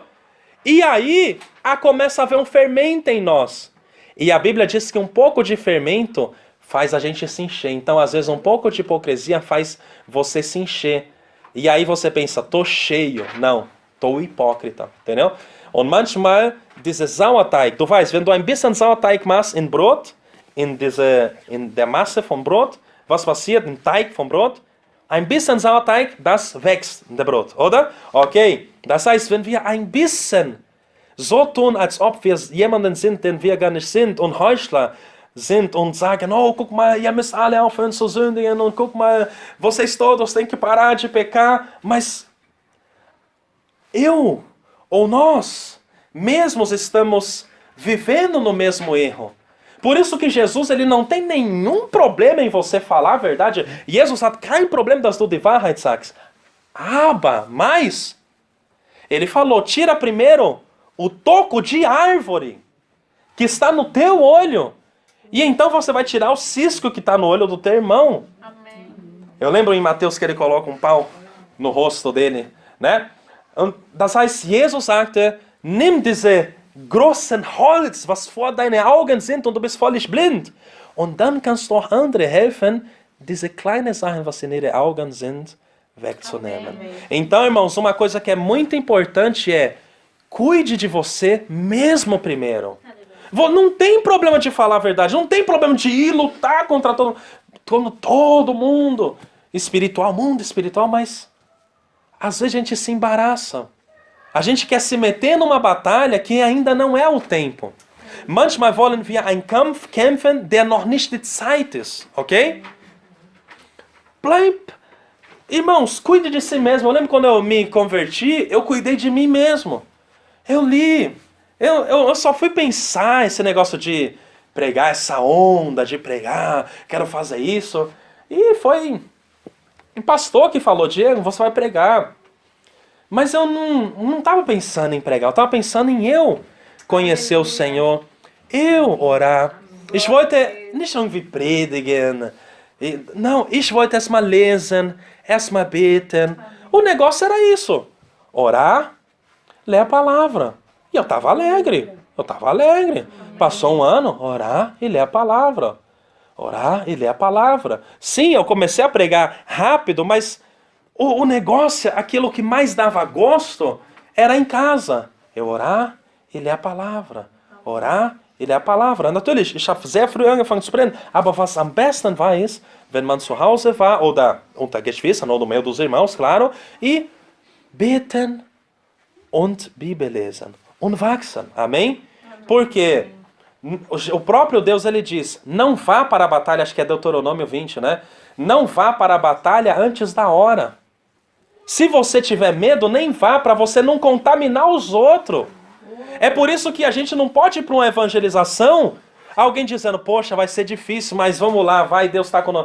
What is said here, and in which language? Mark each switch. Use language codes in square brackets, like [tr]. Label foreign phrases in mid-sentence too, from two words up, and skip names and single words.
[pt] E aí começa a haver um fermento em nós. E a Bíblia diz que um pouco de fermento faz a gente se encher. Então, às vezes, um pouco de hipocrisia faz você se encher. E aí você pensa, tô cheio. Não, tô hipócrita. Entendeu? [de] Und manchmal, diese Sauerteig, du weißt, wenn du ein bisschen Sauerteig machst in Brot, in der Masse vom Brot, was passiert im Teig vom Brot? Ein bisschen Sauerteig, das wächst in der Brot, oder? Okay, das heißt, wenn wir ein bisschen so tun, als ob wir jemanden sind, den wir gar nicht sind und Heuchler sind und sagen, oh, guck mal, ihr müsst alle aufhören zu sündigen und guck mal, [pt] vocês todos têm que parar de pecar, mas eu ou nós mesmos estamos vivendo no mesmo erro. Por isso que Jesus ele não tem nenhum problema em você falar a verdade. [de] Jesus hat kein Problem, dass du die Wahrheit sagst. [pt] Mas ele falou, tira primeiro o toco de árvore que está no teu olho E então você vai tirar o cisco que está no olho do teu irmão. Amém. Eu lembro em Mateus que ele coloca um pau no rosto dele, né? [de] Und das heißt, Jesus sagte, nimm diese großen Holz, was vor deine Augen sind und du bist völlig blind. Und dann kannst du auch andere helfen, diese kleinen Sachen, was in ihre Augen sind, wegzunehmen. [pt] Amém. Então, irmãos, uma coisa que é muito importante é cuide de você mesmo primeiro. Não tem problema de falar a verdade, não tem problema de ir lutar contra todo mundo espiritual, mundo espiritual, mas às vezes a gente se embaraça. A gente quer se meter numa batalha que ainda não é o tempo. [de] Manchmal wollen wir einen Kampf kämpfen, der noch nicht die Zeit ist, ok? [pt] Irmãos, cuide de si mesmo. Eu lembro quando eu me converti, eu cuidei de mim mesmo. Eu li. Eu só fui pensar esse negócio de pregar, essa onda de pregar, quero fazer isso. E foi um pastor que falou, Diego, você vai pregar. Mas eu não estava pensando em pregar, eu estava pensando em eu conhecer o Senhor, eu orar. [de] Ich wollte nicht irgendwie predigen. Não, ich wollte erstmal lesen, erstmal beten. [pt] O negócio era isso. Orar, ler a palavra. E eu estava alegre. Passou um ano, orar e ler a palavra. Orar e ler a palavra. Sim, eu comecei a pregar rápido, mas o negócio, aquilo que mais dava gosto, era em casa. Eu orar e ler a palavra. Orar e ler a palavra. [de] Natürlich, ich habe sehr früh angefangen zu predigen, aber was am besten war, ist, wenn man zu Hause war, oder unter Geschwistern, oder [pt] no meio dos irmãos, claro, e [de] beten und Bibel lesen. Und wachsen. [pt] Amém? Porque o próprio Deus, ele diz, não vá para a batalha, acho que é Deuteronômio 20, né? Não vá para a batalha antes da hora. Se você tiver medo, nem vá, para você não contaminar os outros. É por isso que a gente não pode ir para uma evangelização, alguém dizendo, poxa, vai ser difícil, mas vamos lá, vai, Deus está conosco.